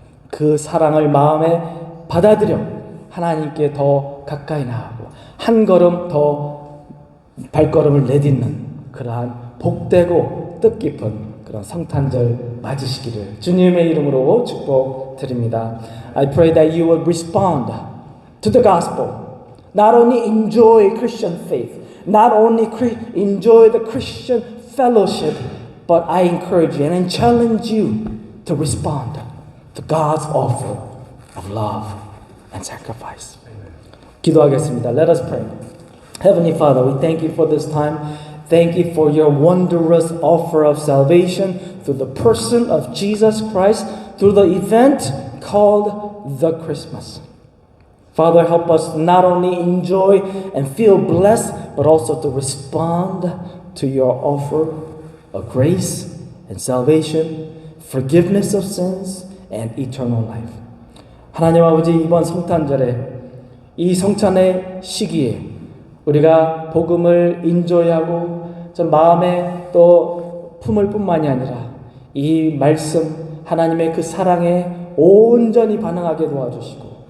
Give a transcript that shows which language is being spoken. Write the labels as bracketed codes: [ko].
[ko] 그 사랑을 마음에 받아들여 하나님께 더 가까이 나아가고 한 걸음 더 발걸음을 내딛는 그러한 복되고 뜻깊은 그런 성탄절 맞으시기를 주님의 이름으로 축복드립니다. [en] I pray that you will respond to the gospel. Not only enjoy Christian faith, not only enjoy the Christian fellowship, but I encourage you and challenge you to respond to God's offer of love and sacrifice. [ko] 기도하겠습니다. [en] Let us pray. Heavenly Father, we thank you for this time. Thank you for your wondrous offer of salvation through the person of Jesus Christ, through the event called the Christmas. Father, help us not only enjoy and feel blessed, but also to respond to your offer of grace and salvation, forgiveness of sins, and eternal life. [ko] 하나님 아버지, 이번 성탄절에 이 성찬의 시기에 우리가 복음을 인조하고 좀 마음에 또 품을 뿐만이 아니라 이 말씀 하나님의 그 사랑에 온전히 반응하게 도와주시고